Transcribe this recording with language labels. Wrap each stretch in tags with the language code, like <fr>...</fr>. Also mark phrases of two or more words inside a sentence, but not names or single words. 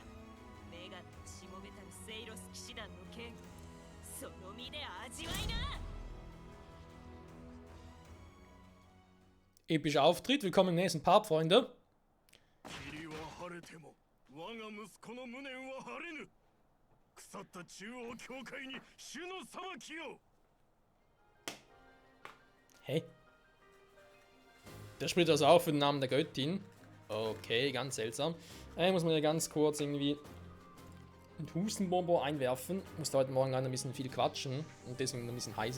<ja>女神をしもべたるセイロス騎士団の剣、その身で味わいな。</ja> <de>Epischer Auftritt, willkommen im nächsten Part, Freunde.</de> <ja>霧は晴れても我が息子の無念は晴れぬ。腐った中央教会に主の裁きを。</ja> <de>Hä? Der spricht also auch für den Namen der Göttin. Okay, ganz seltsam. Muss man ja ganz kurz irgendwie ein Hustenbonbon einwerfen. Musste heute Morgen ein bisschen viel quatschen und deswegen ein bisschen heiser.</de>